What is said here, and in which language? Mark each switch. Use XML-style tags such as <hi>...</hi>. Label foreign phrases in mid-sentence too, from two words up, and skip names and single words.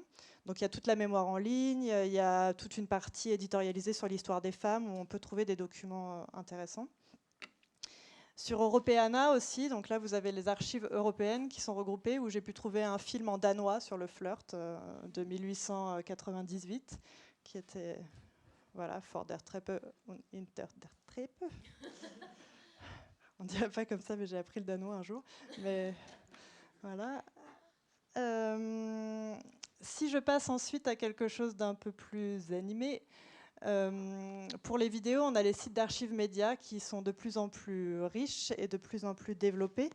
<fr>Donc il y a toute la mémoire en ligne, il y a toute une partie éditorialisée sur l'histoire des femmes où on peut trouver des documents intéressants. Sur Europeana aussi, donc là vous avez les archives européennes qui sont regroupées, où j'ai pu trouver un film en danois sur le flirt de 1898, qui était, voilà, For der Treppe und hinter der Treppe. On dirait pas comme ça, mais j'ai appris le danois un jour. Mais voilà. Si je passe ensuite à quelque chose d'un peu plus animé, pour les vidéos, on a les sites d'archives médias qui sont de plus en plus riches et de plus en plus développés.</fr>